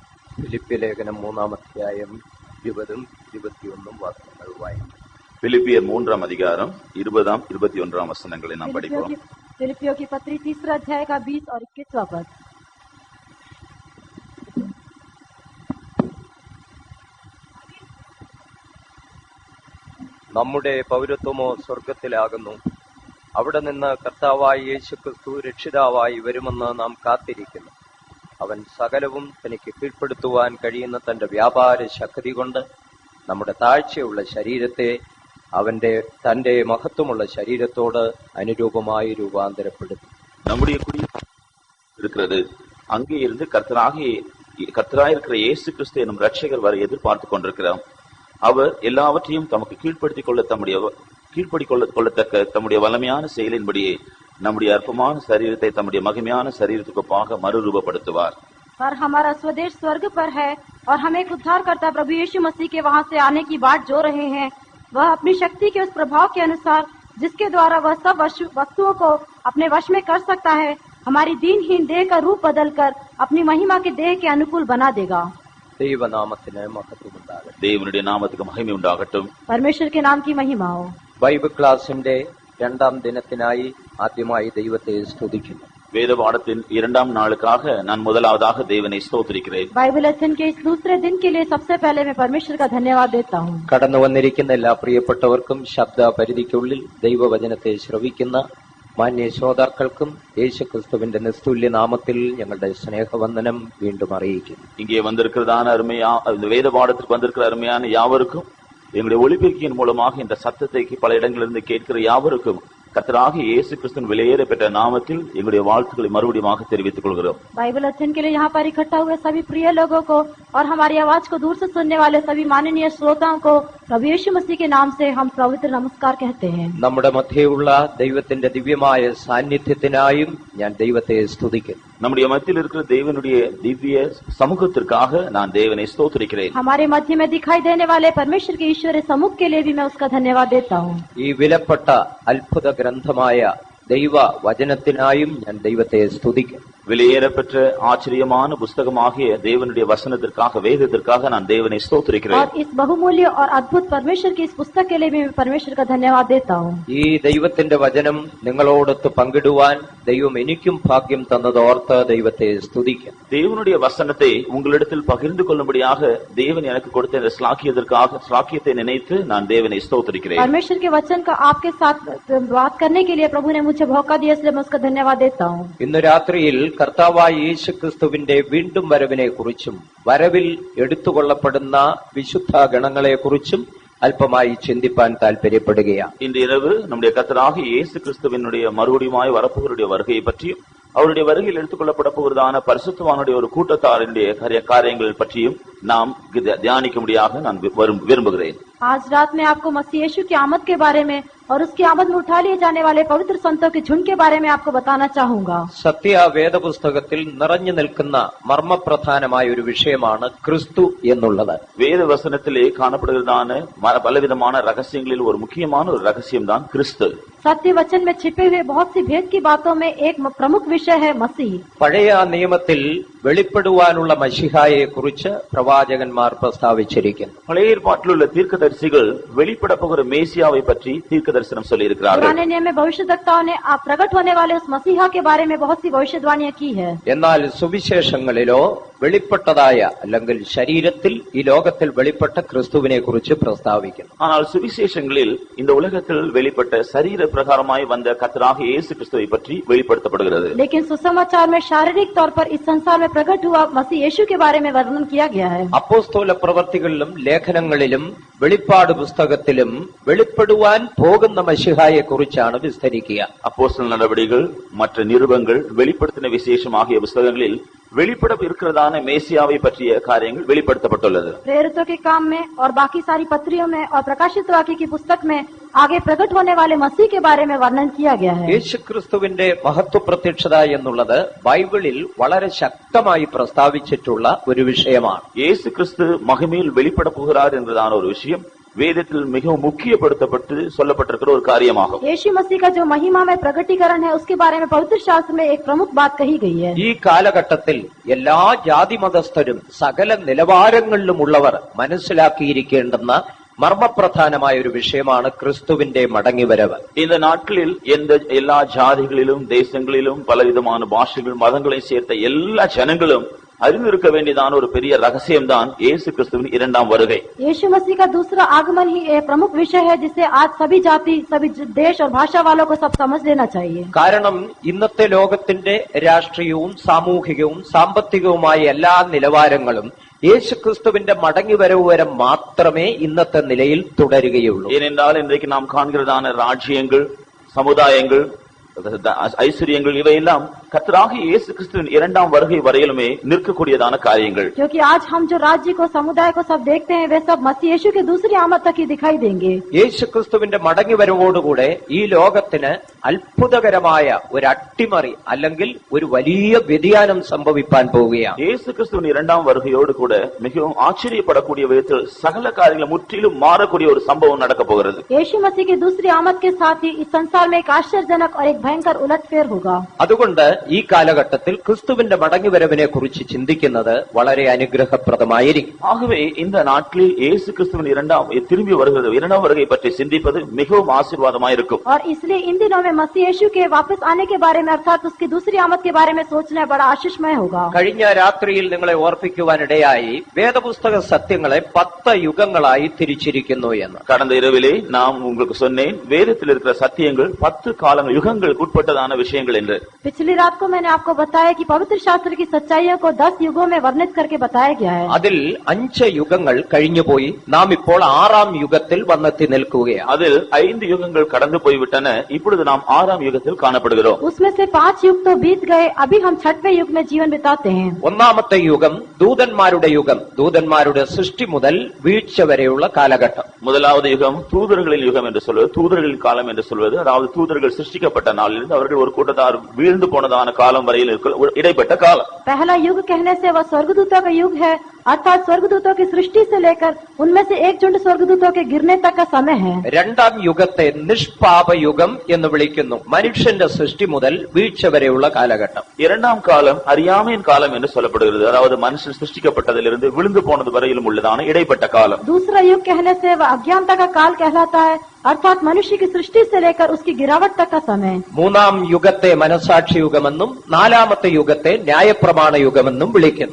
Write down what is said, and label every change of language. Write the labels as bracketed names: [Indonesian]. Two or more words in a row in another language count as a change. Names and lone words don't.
[Malayalam] ഫിലിപ്പിയ ലേഖനം 3-ാം അധ്യായം 20-21 വാക്യങ്ങൾ വായിക്കും. ഫിലിപ്പിയർ 3-ാം അധികാരം 20-21 വചനങ്ങളെ നാം പഠിക്കാം. [Hindi] फिलिपियों की पत्री 3 अध्याय का 20 और 21 पद. [Malayalam] നമ്മുടെ പൗരത്വമോ സ്വർഗത്തിലാകുന്നു. അവിടെ നിന്ന് കർത്താവായ യേശുക്രിസ്തു രക്ഷിതാവായി വരുമെന്ന് നാം കാത്തിരിക്കുന്നു. അവൻ സകലവും തനിക്ക് കീഴ്പ്പെടുത്തുവാൻ കഴിയുന്ന തന്റെ വ്യാപാര ശക്തി കൊണ്ട് നമ്മുടെ താഴ്ചയുള്ള ശരീരത്തെ തന്റെ മഹത്വമുള്ള ശരീരത്തോട് അനുരൂപമായി രൂപാന്തരപ്പെടുത്തും. [Tamil] நம்முடைய குடி இருக்கிறது. அங்கே இருந்து கர்த்தராயிருக்கிற இயேசு கிறிஸ்து எனும் ரட்சகர் வரை எதிர்பார்த்து கொண்டிருக்கிறோம். அவர் எல்லாவற்றையும் தமக்கு கீழ்ப்படிக்கொள்ளத்தக்க தம்முடைய வல்லமையான செயலின்படியே நம்முடைய அற்பமான சரீரத்தை தம்முடைய மகிமையான சரீரத்துக்கு ஒப்பாக மறுரூபப்படுத்துவார். [Hindi] पर हमारा स्वदेश स्वर्ग पर है और हम एक उद्धारकर्ता प्रभु यीशु मसीह के वहां से आने की बाट जो रहे हैं. वह अपनी शक्ति के उस प्रभाव के अनुसार जिसके द्वारा वह सब वस्तुओं को अपने वश में कर सकता है, हमारी दीनहीन देह का रूप बदलकर अपनी महिमा के देह के अनुकूल बना देगा. [Malayalam] ദൈവനാമത്തിന് മഹത്വമുണ്ടാകട്ടെ. ദൈവത്തിന്റെ നാമത്തിന് മഹിമ ഉണ്ടാകട്ടെ. [Hindi] परमेश्वर के नाम की महिमा हो. [Malayalam] ബൈബിൾ ക്ലാസിന്റെ 2-ാം ദിനത്തിനായി ആദ്യമായി ദൈവത്തെ സ്തുതിക്കുന്നു. [Tamil] வேத பாடத்தின் 2ஆம் நாளுக்காக நான் முதலாவதாக தேவனை ஸ்தோத்திரிக்கிறேன். [Hindi] बाइबल अध्ययन के इस दूसरे दिन के लिए सबसे पहले मैं परमेश्वर का धन्यवाद देता हूँ. [Malayalam] കടന്നു വന്നിരിക്കുന്ന എല്ലാ പ്രിയപ്പെട്ടവർക്കും ശബ്ദ പരിധിക്കുള്ളിൽ ദൈവവചനത്തെ ശ്രവിക്കുന്ന മാന്യ ശ്രോതാക്കൾക്കും യേശുക്രിസ്തുവിന്റെ നിസ്തുല്യ നാമത്തിൽ ഞങ്ങളുടെ സ്നേഹവന്ദനം വീണ്ടും അറിയിക്കുന്നു. [Tamil] இங்கே வந்திருக்கிறதான வேத பாடத்திற்கு வந்திருக்கிற அருமையான யாவருக்கும் எங்களுடைய ஒளிபெருக்கியின் மூலமாக இந்த சத்தத்தை பல இடங்களிலிருந்து கேட்கிற யாவருக்கும் கர்த்தராகிய இயேசு கிறிஸ்துவின் விலையேற பெற்ற நாமத்தில் எங்களுடைய வாழ்த்துக்களை மறுபடியும் தெரிவித்துக் கொள்கிறோம். [Hindi] बाइबल अध्ययन के लिए यहाँ पर इकट्ठा हुए सभी प्रिय लोगों को और हमारी आवाज को दूर से सुनने वाले सभी माननीय श्रोताओं को प्रभु यीशु मसीह के नाम से हम पवित्र नमस्कार कहते हैं. [Malayalam] നമ്മുടെ മധ്യയുള്ള ദൈവത്തിന്റെ ദിവ്യമായ സാന്നിധ്യത്തിനായും ഞാൻ ദൈവത്തെ സ്തുതിക്കുന്നു. [Tamil] நம்முடைய மத்தியில் இருக்கிற தேவனுடைய திவ்ய சமூகத்திற்காக நான் தேவனை ஸ்தோத்திரிக்கிறேன். [Hindi] हमारे मध्य में दिखाई देने वाले परमेश्वर के ईश्वरीय समूह के लिए भी मैं उसका धन्यवाद देता हूँ. [Malayalam] ഈ വിലപ്പെട്ട അത്ഭുത ഗ്രന്ഥമായ ദൈവ വചനത്തിനായും ഞാൻ ദൈവത്തെ സ്തുതിക്കുന്നു. [Tamil] விலையேறப்பெற்ற ஆச்சரியமான புஸ்தகமாகிய தேவனுடைய வசனத்திற்காக வேதத்திற்காக நான் தேவனை ஸ்தோத்திரிக்கிறேன். [Hindi] और इस बहुमूल्य और अद्भुत परमेश्वर की इस पुस्तक के लिए भी मैं परमेश्वर का धन्यवाद देता हूँ. [Malayalam] ഈ ദൈവത്തിന്റെ വചനം നിങ്ങളോടൊത്ത് പങ്കിടുവാൻ ദൈവം എനിക്കും ഭാഗ്യം തന്നതോർത്ത് ദൈവത്തെ സ്തുതിക്കുന്നു. [Tamil] தேவனுடைய வசனத்தை உங்களிடத்தில் பகிர்ந்து கொள்ளும்படியாக தேவன் எனக்கு கொடுத்த இந்த ஸ்லாக்கியத்தை நினைத்து நான் தேவனை ஸ்தோத்திரிக்கிறேன். [Hindi] परमेश्वर के वचन का आपके साथ बात करने के लिए प्रभु ने मुझे मौका दिया, इसलिए मैं उसका धन्यवाद देता हूँ. [Malayalam] ഇന്ന് രാത്രിയിൽ കർത്താവായ യേശുക്രിസ്തുവിന്റെ വീണ്ടും വരവിനെ കുറിച്ചും വരവിൽ എടുത്തുകൊള്ളപ്പെടുന്ന വിശുദ്ധ ഗണങ്ങളെ കുറിച്ചും അല്പമായി ചിന്തിപ്പാൻ താല്പര്യപ്പെടുകയാണ്. [Tamil] இந்த இரவு நம்முடைய கர்த்தராகிய இயேசு கிறிஸ்துவினுடைய மறுபடியுமாய் வரப்போகிற வருகையை பற்றியும் அவருடைய வருகையில் எடுத்துக்கொள்ளப்பட போகிறதான பரிசுத்தவானுடைய ஒரு கூட்டத்தாருடைய காரியங்கள் பற்றியும் நாம் தியானிக்கும்படியாக நான் விரும்புகிறேன். [Hindi] आज रात में आपको मसीह यीशु की आमद के बारे में और उसकी आमद में उठा लिए जाने वाले पवित्र संतों के झुंड के बारे में आपको बताना चाहूंगा. [Malayalam] സത്യ വേദപുസ്തകത്തിൽ നിറഞ്ഞു നിൽക്കുന്ന മർമ്മപ്രധാനമായ ഒരു വിഷയമാണ് ക്രിസ്തു എന്നുള്ളത്. [Tamil] வேதவசனத்திலே காணப்படுகிறதான பலவிதமான ரகசியங்களில் ஒரு முக்கியமான ஒரு ரகசியம் தான் கிறிஸ்து. [Hindi] सत्य वचन में छिपे हुए बहुत सी भेद की बातों में एक प्रमुख विषय है मसीह. [Malayalam] പഴയ നിയമത്തിൽ വെളിപ്പെടുവാനുള്ള മശിഹായെ കുറിച്ച് പ്രവാചകന്മാർ പ്രസ്താവിച്ചിരിക്കുന്നു. [Tamil] பழைய ஏற்பாட்டில் உள்ள தீர்க்கதரிசிகள் வெளிப்பட போகிற மேசியாவை பற்றி தீர்க்க दर्शனம் சொல்லியிருக்கிறார்கள். [Hindi] पुराने नियम में भविष्यद्वक्ताओं ने प्रकट होने वाले उस मसीहा के बारे में बहुत सी भविष्यवाणियां की है. [Malayalam] എന്നാൽ സുവിശേഷങ്ങളിലോ വെളിപ്പെട്ടതായ അല്ലെങ്കിൽ ശരീരത്തിൽ ഈ ലോകത്തിൽ വെളിപ്പെട്ട ക്രിസ്തുവിനെ കുറിച്ച് പ്രസ്താവിക്കുന്നു. [Tamil] ஆனால் சுவிசேஷங்களில் இந்த உலகத்தில் வெளிப்பட்ட சரீர பிரகாரமாய் வந்த கர்த்தராகிய இயேசு கிறிஸ்துவை பற்றி வெளிப்படுத்தப்படுகிறது. [Hindi] लेकिन सुसमाचार में शारीरिक तौर पर इस संसार में प्रकट हुआ मसीह यीशु के बारे में वर्णन किया गया है. [Malayalam] അപ്പോസ്തല പ്രവർത്തികളിലും ലേഖനങ്ങളിലും വെളിപ്പാട് പുസ്തകത്തിലും വെളിപ്പെടുവാൻ പോകുന്ന മശിഹായെ കുറിച്ചാണ് വിസ്തരിക്കുക. [Tamil] அப்போஸ்தல நடவடிக்கைகள் மற்ற நிருபங்கள் வெளிப்படுத்தின விசேஷம் ஆகிய புஸ்தகங்களில் வெளிப்பட இருக்கிறதான மேசியாவை பற்றிய காரியங்கள் வெளிப்படுத்தப்பட்டுள்ளது. [Hindi] प्रेरितों के काम में और बाकी सारी पत्रियों में और प्रकाशित वाक्य की पुस्तक में आगे प्रकट होने वाले मसीह के बारे में वर्णन किया गया है. [Malayalam] യേശുക്രിസ്തുവിന്റെ മഹത്വ പ്രത്യക്ഷത എന്നുള്ളത് ബൈബിളിൽ വളരെ ശക്തമായി പ്രസ്താവിച്ചിട്ടുള്ള ഒരു വിഷയമാണ്. [Tamil] இயேசு கிறிஸ்து மகிமையில் வெளிப்பட போகிறார் என்பதான ஒரு விஷயம் வேதத்தில் மிகவும் முக்கியப்படுத்தப்பட்டு சொல்லப்பட்டிருக்கிற ஒரு காரியமாகும். [Hindi] यीशु मसीह का जो महिमा में प्रकटीकरण है उसके बारे में पवित्र शास्त्र में एक प्रमुख बात कही गई है. [Malayalam] ഈ കാലഘട്ടത്തിൽ എല്ലാ ജാതിമതസ്ഥരും സകല നിലവാരങ്ങളിലുമുള്ളവർ മനസ്സിലാക്കിയിരിക്കേണ്ടുന്ന മർമ്മപ്രധാനമായ ഒരു വിഷയമാണ് ക്രിസ്തുവിന്റെ മടങ്ങിവരവ്. [Tamil] இந்த நாட்களில் எல்லா ஜாதிகளிலும் தேசங்களிலும் பலவிதமான பாஷைகள் மதங்களை சேர்த்த எல்லா ஜனங்களும் அறிந்திருக்க வேண்டியதான ஒரு பெரிய ரகசியம்தான் இயேசு கிறிஸ்துவின் இரண்டாம் வருகை. [Hindi] यीशु मसीह का दूसरा आगमन ही एक प्रमुख विषय है जिसे आज सभी जाति, सभी देश और भाषा वालों को सब समझ लेना चाहिए. [Malayalam] കാരണം ഇന്നത്തെ ലോകത്തിന്റെ രാഷ്ട്രീയവും സാമൂഹികവും സാമ്പത്തികവുമായ എല്ലാ നിലവാരങ്ങളും യേശുക്രിസ്തുവിന്റെ മടങ്ങിവരവ് വരെ മാത്രമേ ഇന്നത്തെ നിലയിൽ തുടരുകയുള്ളൂ. [Tamil] ஏனென்றால் இன்றைக்கு நாம் காண்கிறதான ராஜ்யங்கள், சமுதாயங்கள், ஐஸ்வர்யங்கள் இவையெல்லாம் கர்த்தராகிய இயேசு கிறிஸ்துவின் இரண்டாம் வருகை வரையிலுமே நிற்கக்கூடியதான காரியங்கள். [Hindi] क्योंकि आज हम जो राज्य को, समुदाय को सब देखते हैं वे सब मसीह यीशु के दूसरी आमद तक ही दिखाई देंगे. [Malayalam] യേശുക്രിസ്തുവിന്റെ മടങ്ങിവരവോടുകൂടെ ഈ ലോകത്തിന് അത്ഭുതകരമായ ഒരു അട്ടിമറി അല്ലെങ്കിൽ ഒരു വലിയ വ്യതിയാനം സംഭവിക്കാൻ പോവുകയാണ്. [Tamil] இயேசு கிறிஸ்துவின் இரண்டாம் வருகையோடு கூட மிகவும் ஆச்சரியப்படக்கூடிய விதத்தில் சகல காரியங்களும் முற்றிலும் மாறக்கூடிய ஒரு சம்பவம் நடக்க போகிறது. [Hindi] यीशु मसीह की दूसरी आमद के साथ ही इस संसार में एक आश्चर्यजनक और एक भयंकर उलटफेर होगा. [Malayalam] അതുകൊണ്ട് ഈ കാലഘട്ടത്തിൽ ക്രിസ്തുവിന്റെ മടങ്ങിവരവിനെ കുറിച്ച് ചിന്തിക്കുന്നത് വളരെ അനുഗ്രഹപ്രദമായിരിക്കും. [Tamil] ஆகவே இந்த நாட்களில் இயேசு கிறிஸ்துவின் திரும்பி வருகிறது இரண்டாம் வருகை பற்றி சிந்திப்பது மிகவும் ஆசீர்வாதமாயிருக்கும். [Hindi] और इसलिए इन दिनों में मसीह यीशु के वापस आने के बारे में अर्थात उसकी दूसरी आमद के बारे में सोचना बड़ा आशीषमय होगा. [Malayalam] കഴിഞ്ഞ രാത്രിയിൽ നിങ്ങളെ ഓർപ്പിക്കുവാനിടയായി വേദപുസ്തക സത്യങ്ങളെ 10 യുഗങ്ങളായി തിരിച്ചിരിക്കുന്നു എന്ന്. [Tamil] கடந்த இரவிலே நான் உங்களுக்கு சொன்னேன் வேதத்தில் இருக்கிற சத்தியங்கள் 10 காலங்கள் யுகங்களுக்கு உட்பட்டதான விஷயங்கள் என்று. [Hindi] पिछली रात को मैंने आपको बताया कि पवित्र शास्त्र की सच्चाइयों को 10 युगों में वर्णित करके बताया गया है. [Malayalam] അതിൽ 5 യുഗങ്ങൾ കഴിഞ്ഞുപോയി നാം ഇപ്പോൾ 6ാം യുഗത്തിൽ വന്നെത്തി നിൽക്കുകയാണ്. [Tamil] அதில் 5 யுகங்கள் கடந்து போய்விட்டன. இப்பொழுது நாம் 6ாம் யுகத்தில் காணப்படுகிறோம். [Hindi] उसमें से 5 युग तो बीत गए, अभी हम 6वें युग में जीवन बिताते हैं. [Malayalam] ഒന്നാമത്തെ യുഗം ദൂതന്മാരുടെ യുഗം, ദൂതന്മാരുടെ സൃഷ്ടി മുതൽ വീഴ്ച വരെയുള്ള കാലഘട്ടം. [Tamil] முதலாவது யுகம் தூதர்களின் யுகம் என்று சொல்வது, தூதர்களின் காலம் என்று சொல்வது, அதாவது தூதர்கள் சிருஷ்டிக்கப்பட்ட நாளிலிருந்து அவர்கள் ஒரு கூட்டத்தார் வீழ்ந்து போனதான காலம் வரையில் இடைப்பட்ட காலம். [Hindi] पहला युग कहने से वह स्वर्गदूतों का युग है, अर्थात स्वर्गदूतों की सृष्टि से लेकर उनमें से एक झुंड स्वर्गदूतों के गिरने तक का समय है. [Malayalam] രണ്ടാം യുഗത്തെ നിഷ്പാപ യുഗം എന്ന് വിളിക്കുന്നു. മനുഷ്യന്റെ സൃഷ്ടി മുതൽ വീഴ്ച വരെയുള്ള കാലഘട്ടം. [Tamil] இரண்டாம் காலம் அறியாமையின் காலம் என்று சொல்லப்படுகிறது. அதாவது மனுஷன் சிருஷ்டிக்கப்பட்டதிலிருந்து விழுந்து போனது வரையிலும் உள்ளதான இடைப்பட்ட காலம். [Hindi] दूसरा युग कहने से वह अज्ञानता का काल कहलाता है, अर्थात मनुष्य की सृष्टि से लेकर उसकी गिरावट तक का समय. [Malayalam] മൂന്നാം യുഗത്തെ മനസാക്ഷി യുഗമെന്നും 4ാമത്തെ യുഗത്തെ ന്യായപ്രമാണ യുഗമെന്നും വിളിക്കുന്നു.